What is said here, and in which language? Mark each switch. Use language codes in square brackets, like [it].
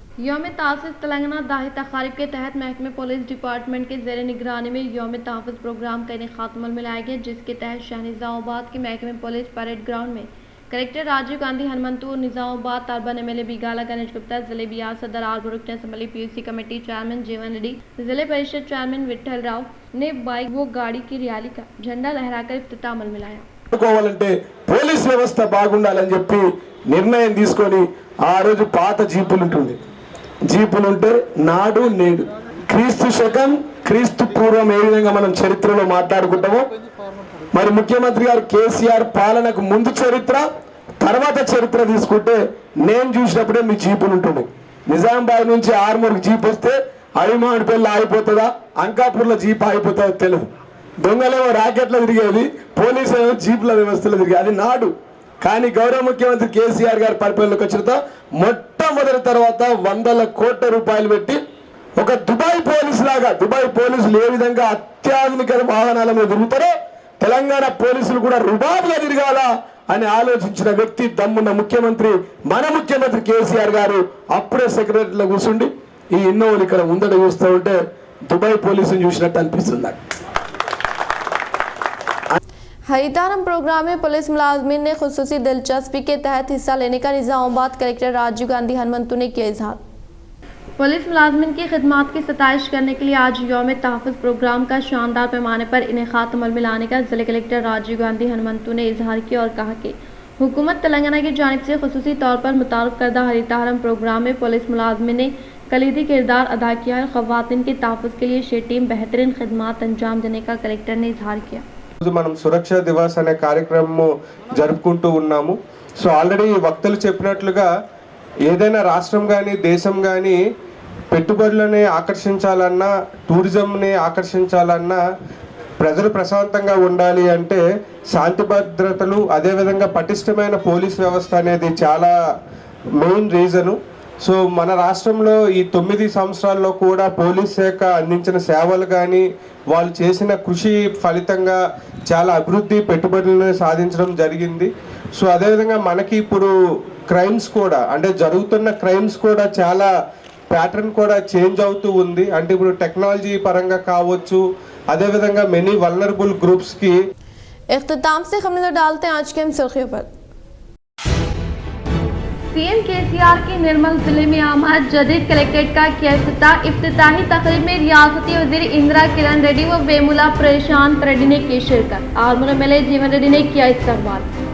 [hi] यौम तहफ़्फ़ुज़ तेलंगाना दाही तक़ारीब के तहत महकमे पुलिस डिपार्टमेंट के ज़ेर निगरानी में यौम तहफ़्फ़ुज़ प्रोग्राम का इनेकाद अमल में लाया गया, जिसके तहत शहर निज़ामुबाद के महकमे पुलिस परेड ग्राउंड में collector Rajiv Gandhi Hanumantu, निजामुबाद urban MLA बीगाला Ganesh Gupta, जिले बिहार सदर आर रुकन असम्बली पीयूसी कमेटी चेयरमैन जीवन रेड्डी, जिले परिषद चेयरमैन विठल राव ने बाइक व गाड़ी की रैली का झंडा लहराकर इफ्तिताह अमल में लाया। [te] పోలీస్ వ్యవస్థ బాగుండాలని చెప్పి నిర్ణయం తీసుకొని ఆ రోజు పాత జీపులు ఉంటే నాడు నేడు క్రీస్తు శకం క్రీస్తు పూర్వం ఏ విధంగా మనం చరిత్రలో మాట్లాడుకుంటామో, మరి ముఖ్యమంత్రి గారు కేసీఆర్ పాలనకు ముందు చరిత్ర తర్వాత చరిత్ర తీసుకుంటే నేను చూసినప్పుడే మీ జీపులు ఉంటుంది. నిజామాబాద్ నుంచి ఆర్మూర్కి జీప్ వస్తే అడిమాడిపల్లి ఆగిపోతుందా, అంకాపూర్లో జీప్ ఆగిపోతుందో తెలియదు. దొంగలేమో రాకెట్లో తిరిగేది, పోలీసు ఏమో జీపుల వ్యవస్థలో తిరిగేది. అది నాడు. కానీ గౌరవ ముఖ్యమంత్రి కేసీఆర్ గారి పరిపాలనలోకి వచ్చిన మొట్టమొదటి తర్వాత 100 కోట్ల రూపాయలు పెట్టి ఒక దుబాయ్ పోలీసులు ఏ విధంగా అత్యాధునిక వాహనాల మీద తిరుగుతారో తెలంగాణ పోలీసులు కూడా రుబాబుగా తిరగాల అని ఆలోచించిన వ్యక్తి దమ్మున్న ముఖ్యమంత్రి మన ముఖ్యమంత్రి కేసీఆర్ గారు. అప్పుడే సెక్రటరీలో కూర్చుండి ఈ ఇన్నోవాలు ఇక్కడ ముందట చూస్తూ ఉంటే దుబాయ్ పోలీసులు చూసినట్టు అనిపిస్తుంది నాకు. [hi] हरितारम प्रोग्राम में पुलिस मुलाजमीन ने खुसूसी दिलचस्पी के तहत हिस्सा लेने का निजामुबाद कलेक्टर राजीव गांधी हनुमंतु ने किया इजहार। पुलिस मुलाजमिन की खिदमात की सताइश करने के लिए आज यौम तहफ़्फ़ुज़ प्रोग्राम का शानदार पैमाने पर इनेकात अमल में लाने का जिला कलेक्टर राजीव गांधी हनुमंतु ने इजहार किया और कहा कि हुकूमत तेलंगाना की जानिब से खुसूसी तौर पर मुतारफ़ करदा हरीता हरम प्रोग्राम में पुलिस मुलाजमिन ने कलीदी किरदार अदा किया है। ख़वातीन के तहफ़्फ़ुज़ के लिए शे टीम बेहतरीन खिदमात अंजाम देने का कलेक्टर ने इजहार किया। [te] మనం సురక్ష దివస్ అనే కార్యక్రమం జరుపుకుంటూ ఉన్నాము. సో ఆల్రెడీ వక్తలు చెప్పినట్లుగా ఏదైనా రాష్ట్రం కానీ దేశం కానీ పెట్టుబడులని ఆకర్షించాలన్నా టూరిజంని ఆకర్షించాలన్నా ప్రజలు ప్రశాంతంగా ఉండాలి అంటే శాంతి భద్రతలు అదేవిధంగా పటిష్టమైన పోలీస్ వ్యవస్థ అనేది చాలా మెయిన్ రీజను. సో మన రాష్ట్రంలో ఈ 9 సంవత్సరాల్లో కూడా పోలీస్ శాఖ అందించిన సేవలు కానీ వాళ్ళు చేసిన కృషి ఫలితంగా చాలా అభివృద్ధి పెట్టుబడులను సాధించడం జరిగింది. సో అదేవిధంగా మనకి ఇప్పుడు క్రైమ్స్ కూడా అంటే జరుగుతున్న క్రైమ్స్ కూడా చాలా ప్యాటర్న్ కూడా చేంజ్ అవుతూ ఉంది. అంటే ఇప్పుడు టెక్నాలజీ పరంగా కావచ్చు అదేవిధంగా మెనీ వల్నరబుల్ గ్రూప్స్కి. [hi] इख्तिताम से खबरें डालते हैं आज के हम सुर्खियों पर। सीएम केसीआर की निर्मल जिले में आमद जदीद कलेक्ट्रेट का किया इफ्तिताही तकरीब में रियासती वजीर इंदिरा किरण रेड्डी व वेमुला प्रशांत रेड्डी ने की शिरकत। आर्मूर एमएलए जीवन रेड्डी ने किया इस्तकबाल।